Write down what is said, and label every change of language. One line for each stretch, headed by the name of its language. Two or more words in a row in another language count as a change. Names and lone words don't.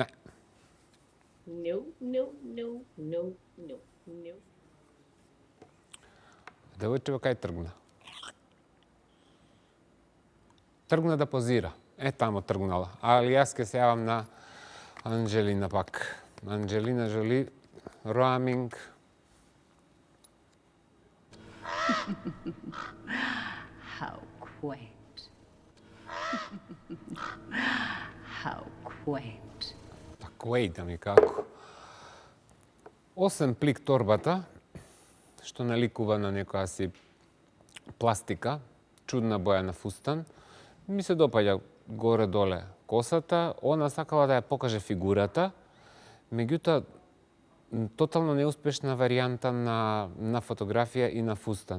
English: No, no, no, no, no, no.
Macedonian: Девојчева кај тргна? Тргна да позира. Тамо тргнала. Али јас ке се јавам на Анджелина пак. Анджелина Жоли, roaming.
English: How quaint. How quaint.
Macedonian: Па да ми како. 8 плик торбата, што наликува на некоја си пластика, чудна боја на фустан. Ми се допаѓа горе-доле косата, она сакала да ја покаже фигурата, меѓутоа тотално неуспешна варијанта на фотографија и на фустан.